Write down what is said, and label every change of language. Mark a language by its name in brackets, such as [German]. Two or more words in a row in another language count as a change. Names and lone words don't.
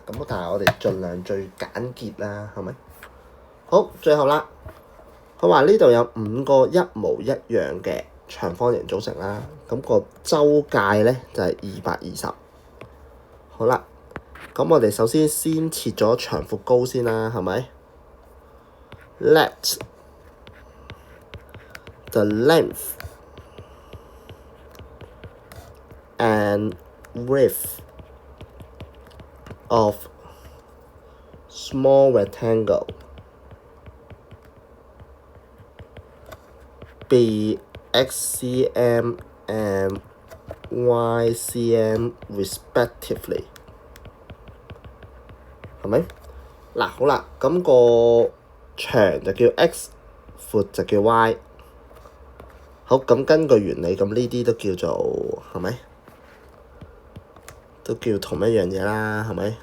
[Cantonese] 咁但係我哋盡量最簡潔啦，係咪？好，最後啦，佢話呢度有5個一模一樣嘅長方形組成啦，咁個周界咧就係220。好啦，咁我哋首先切咗長闊高先啦，係咪 [English] ？Let the length and width of small rectangle be x cm and y cm respectively， [Cantonese] 係咪？嗱，好啦，咁個長就叫 x， 闊就叫 y。好，咁根據原理，咁呢啲都叫做係咪？都叫同一樣嘢啦，係咪？